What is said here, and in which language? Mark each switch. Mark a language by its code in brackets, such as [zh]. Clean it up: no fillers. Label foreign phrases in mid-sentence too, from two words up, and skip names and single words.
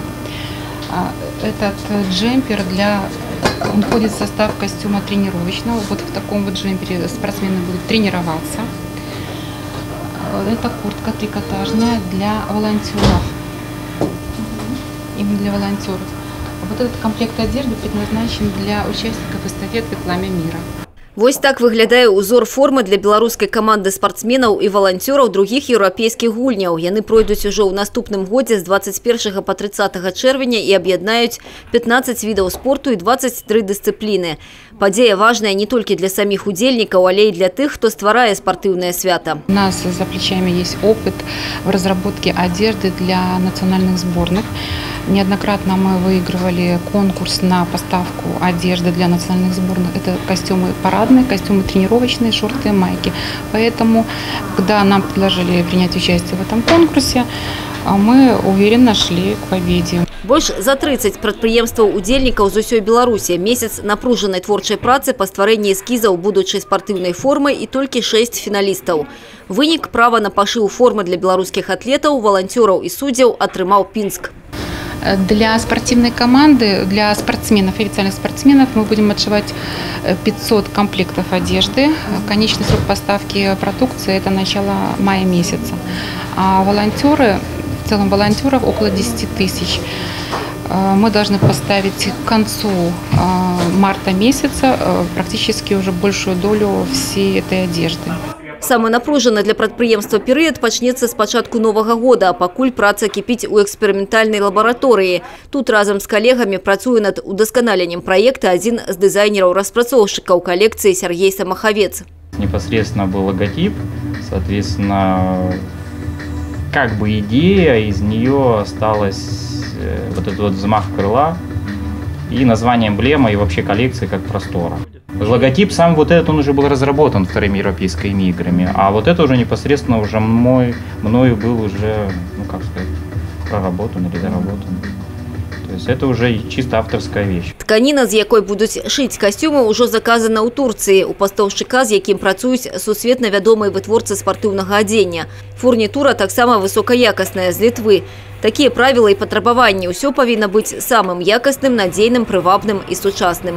[ru] Этот джемпер он входит в состав костюма тренировочного. Вот в таком вот джемпере спортсмены будут тренироваться. Это куртка трикотажная для волонтеров. Именно для волонтеров. Вот этот комплект одежды предназначен для участников эстафеты «Пламя мира». [be] Вось так выглядае узор формы для беларускай каманды спортсменаў і валанцёраў другіх еўрапейскіх гульняў. Яны пройдуць ужо ў наступным годзе з 21 по 30 чэрвеня і аб'яднаюць 15 відаў спорту і 23 дысцыпліны. Падзея важная не толькі для саміх удзельнікаў, але і для тых, хто стварае спартыўнае свята. [ru] У нас за плечами есть опыт в разработке одежды для национальных сборных. Неоднократно мы выигрывали конкурс на поставку одежды для национальных сборных. Это костюмы парадные, костюмы тренировочные, шорты и майки. Поэтому, когда нам предложили принять участие в этом конкурсе, мы уверенно шли к победе. [be] Больш за 30 прадпрыемстваў-удзельнікаў з усёй Беларусі. Месяц напружанай творчай працы па стварэнні эскізаў будучай спартыўнай формы і толькі 6 фіналістаў. Вынік права на пашыў формы для беларускіх атлетаў, валанцёраў і суддзяў атрымаў Пінск. [ru] Для спортивной команды, для спортсменов, официальных спортсменов мы будем отшивать 500 комплектов одежды. Конечный срок поставки продукции – это начало мая месяца. А волонтеры, в целом волонтеров около 10 тысяч. Мы должны поставить к концу марта месяца практически уже большую долю всей этой одежды. [be] Самы напружаны для прадпрыемства перыяд пачнецца з пачатку новага года, пакуль праца кіпіць у эксперыментальнай лабараторыі. Тут разам з калегамі працуе над удасканаленнем праекта адзін з дызайнераў-распрацоўшчыкаў калекцыі Сергей Самаховец. [ru] Непосредственно был логотип, соответственно, как бы идея, из нее осталась вот этот вот взмах крыла и название эмблемы и вообще коллекции как простора. Логотип сам вот этот, он уже был разработан вторыми европейскими играми, а вот это уже непосредственно уже мною был уже, ну как сказать, проработан или доработан. То есть это уже чисто авторская вещь. [be] Тканіна, з якой будуць шыць касцюмы, ўжо заказана ў Турцыі. У пастаўшчыка, з якім працуюць сусветна вядомыя вытворцы спартыўнага адзення. Фурнітура таксама высокаякасная з Літвы. Такія правілы і патрабаванні. Усё павінна быць самым якасным, надзейным, прывабным і сучасным.